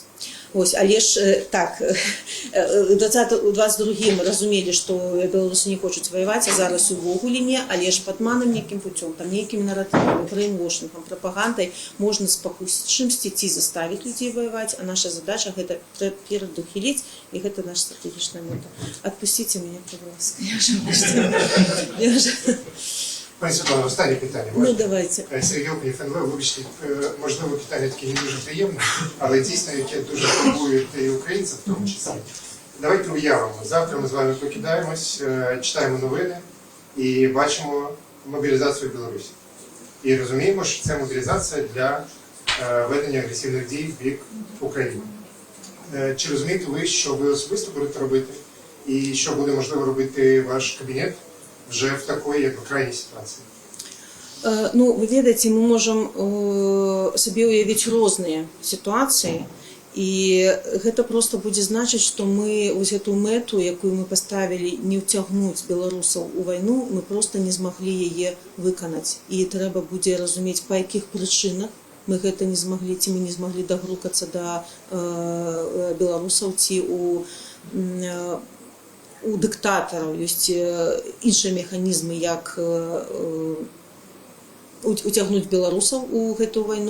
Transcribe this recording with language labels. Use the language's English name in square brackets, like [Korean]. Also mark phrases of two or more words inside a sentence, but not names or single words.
[Belarusian] Але ж так, у 22-м разумелі, што беларусы не хочуць ваяваць, а зараз увогуле не, але ж падманам нейкім путём, там нейкімі наратывамі, брейнвошынгам, прапагандай можна спакусіць чымсьці ці заставіць людзей ваяваць, а наша задача гэта перадухіліць, і гэта наша стратэгічная мэта. Адпусціце мяне, [Ukrainian] пожалуйста. Я вже... Пані Світлано, останнє питання. Ну, давайте. Сергій Окунєв, НВ, вибачте, можливо, питання таке не дуже приємне, але дійсно, яке дуже турбує і українців в тому числі. Давайте уявимо. Завтра ми з вами прокидаємось, читаємо новини і бачимо мобілізацію в Білорусі. І розуміємо, що це мобілізація для ведення агресивних дій в бік України. Чи розумієте ви, що ви особисто будете робити і що буде можливо робити ваш кабінет вже в такой, як крайній ситуації? Ну, [Belarusian] вы ведаеце, мы можам сабе уявіць розныя сітуацыі, і гэта проста будзе значыць, што мы вось гэту мэту, якую мы паставілі, не ўцягнуць беларусаў у вайну, мы проста не змаглі яе выканаць. І трэба будзе разумець, па якіх прычынах мы гэта не змаглі, ці мы не змаглі дагрукацца да беларусаў, ці у дыктатараў ёсць іншыя механізмы, як уцягнуць беларусаў у гэтую вайну.